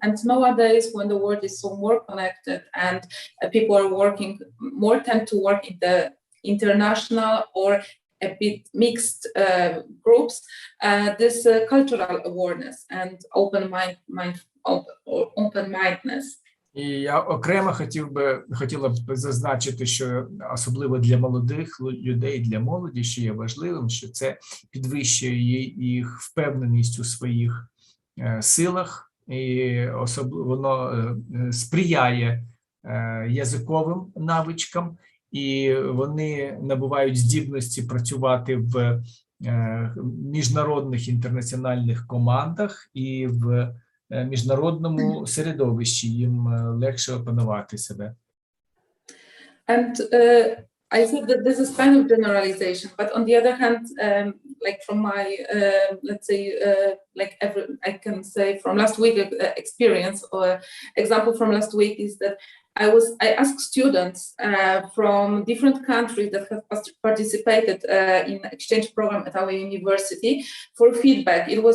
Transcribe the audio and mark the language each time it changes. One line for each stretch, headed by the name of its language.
English: And nowadays, when the world is so more connected and people are tend to work in the international or a bit mixed groups, this cultural awareness and open-mindedness.
Ukrainian: І я окремо хотіла б зазначити, що особливо для молодих людей, для молоді, що є важливим, що це підвищує їх впевненість у своїх силах, і воно сприяє язиковим навичкам, і вони набувають здібності працювати в міжнародних інтернаціональних командах і в міжнародному середовищі, їм легше опанувати себе.
English: And I said that this is kind of generalization, but on the other hand, like from my, let's say, I can say from last week experience, or example from last week is that I asked students from different countries that have participated in exchange program at our university for feedback.